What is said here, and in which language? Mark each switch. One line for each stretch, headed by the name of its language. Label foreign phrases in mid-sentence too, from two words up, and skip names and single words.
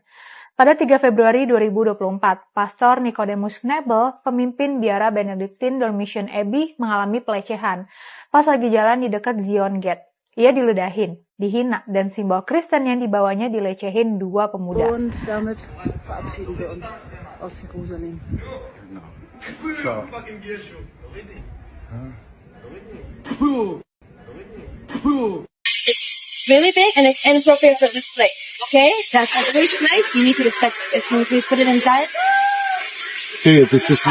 Indonesian: Pada 3 Februari 2024, Pastor Nicodemus Knebel, pemimpin biara Benedictine Dormition Abbey, mengalami pelecehan pas lagi jalan di dekat Zion Gate. Ia diludahin, dihina, dan simbol Kristen yang dibawanya dilecehin dua pemuda.
German: Und damit verabschieden wir uns aus Jerusalem.
English: Really big and it's inappropriate for this place. Okay? That's a rich place. You need to respect it. Can you please put it inside? Okay, this is